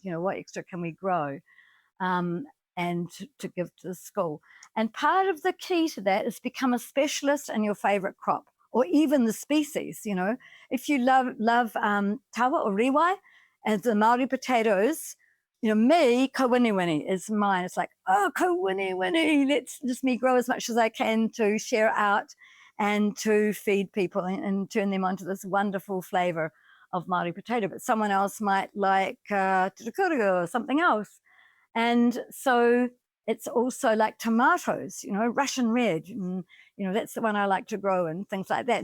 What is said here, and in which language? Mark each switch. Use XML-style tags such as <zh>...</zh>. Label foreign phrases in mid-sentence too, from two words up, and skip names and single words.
<en>What extra can we grow? And to give to the school. And part of the key to that is become a specialist in your favorite crop, or even the species. If you love tawa or riwai, and the Maori potatoes, you know, me, ko wini wini is mine. It's like, oh, ko wini wini, let's just me grow as much as I can to share out and to feed people and turn them onto this wonderful flavor of Māori potato. But someone else might like tutukuru or something else. And so it's also like tomatoes, you know, Russian red, and, you know, that's the one I like to grow and things like that.</en>